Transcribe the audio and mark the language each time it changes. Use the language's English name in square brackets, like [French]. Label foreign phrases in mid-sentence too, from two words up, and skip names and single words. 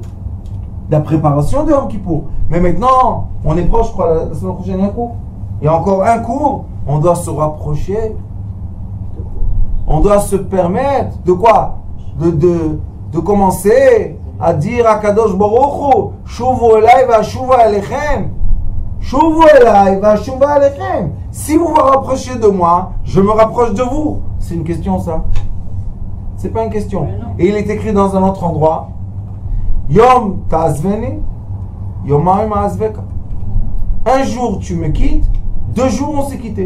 [French] De la préparation de Yom Kippour. Mais maintenant, on est proche, je crois, la semaine prochaine, il y a un cours. Il y a encore un cours. On doit se rapprocher. On doit se permettre de quoi? De commencer à dire à [Hebrew] קדוש ברוך הוא, שובו אליי ואשובה אליכם. שובו אליי ואשובה אליכם. [French] Si vous vous rapprochez de moi, je me rapproche de vous. C'est une question, ça? C'est pas une question. Et il est écrit dans un autre endroit. [Hebrew] יום תעזבני, יומיים אעזבך. [French] Un jour tu me quittes, 2 jours on s'est quitté.